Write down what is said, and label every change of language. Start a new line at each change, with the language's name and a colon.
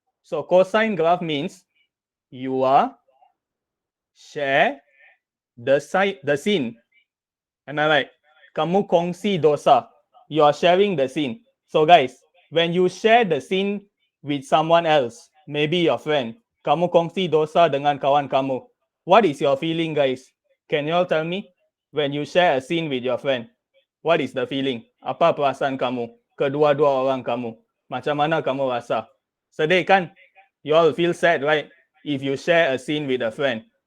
English: So cosine graph means you are share the sin. Am I right?
Malay: Kamu kongsi dosa.
English: You are sharing the sin. So guys, when you share the sin with someone else, maybe your friend.
Malay: Kamu kongsi dosa dengan kawan kamu.
English: What is your feeling, guys? Can you all tell me? When you share a scene with your friend, what is the feeling?
Malay: Apa perasaan kamu? Kedua-dua orang kamu. Macam mana kamu rasa? Sedih kan?
English: You all feel sad, right? If you share a scene with a friend.